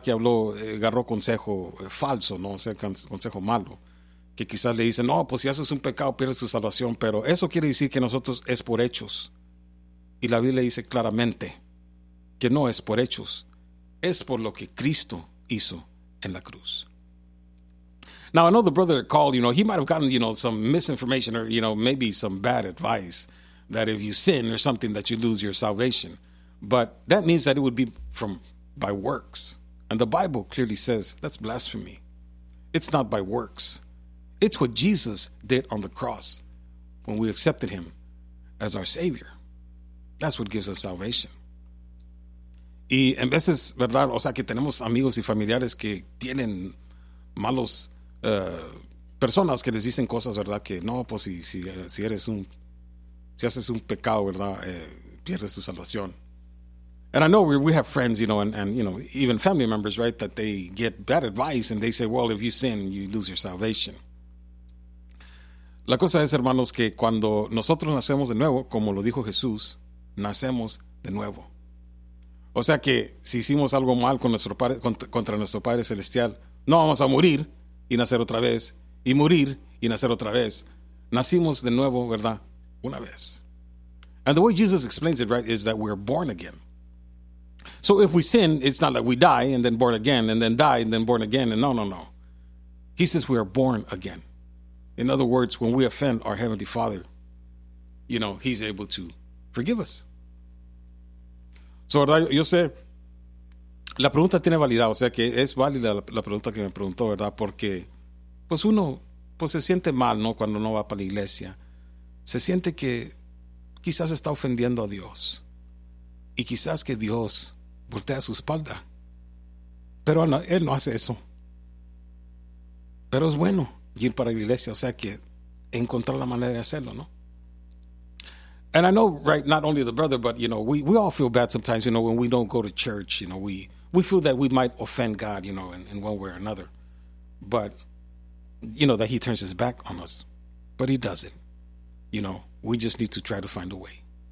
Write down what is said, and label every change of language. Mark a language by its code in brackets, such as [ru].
[es] Que habló, agarró consejo falso, ¿no? O sea, consejo malo. Que quizás le dice, no, pues si haces un pecado, pierdes tu salvación. Pero eso quiere decir que nosotros es por hechos. Y la Biblia dice claramente que no es por hechos, es por lo que Cristo hizo en la cruz. [en] Now, I know the brother called, he might have gotten, some misinformation or, maybe some bad advice that if you sin or something that you lose your salvation. But that means that it would be from by works. And the Bible clearly says that's blasphemy. It's not by works. It's what Jesus did on the cross when we accepted him as our Savior. That's what gives us salvation. [es] Y en veces, ¿verdad? O sea, que tenemos amigos y familiares que tienen malos personas que les dicen cosas, ¿verdad? Que no, pues si haces un pecado, ¿verdad? Pierdes tu salvación. [en] And I know we have friends, even family members, right, that they get bad advice and they say, well, if you sin, you lose your salvation. [es] La cosa es, hermanos, que cuando nosotros nacemos de nuevo, como lo dijo Jesús, nacemos de nuevo. O sea que si hicimos algo mal con nuestro padre, contra nuestro Padre Celestial, no vamos a morir y nacer otra vez, y morir y nacer otra vez. Nacimos de nuevo, ¿verdad? Una vez. [en] And the way Jesus explains it, right, is that we're born again. So if we sin, it's not like we die and then born again and then die and then born again. And no. He says we are born again. In other words, when we offend our Heavenly Father, he's able to forgive us. [es] So, ¿verdad? Yo sé, la pregunta tiene validad, o sea que es válida la pregunta que me preguntó, ¿verdad? Porque, pues uno, pues se siente mal, ¿no? Cuando no va para la iglesia. Se siente que quizás está ofendiendo a Dios. Y quizás que Dios voltea su espalda. Pero no, él no hace eso. Pero es bueno ir para la iglesia, o sea que encontrar la manera de hacerlo, ¿no? [en] And I know, right, not only the brother, but we all feel bad sometimes, when we don't go to church, we feel that we might offend God, in one way or another. But that he turns his back on us. But he doesn't. We just need to try to find a way.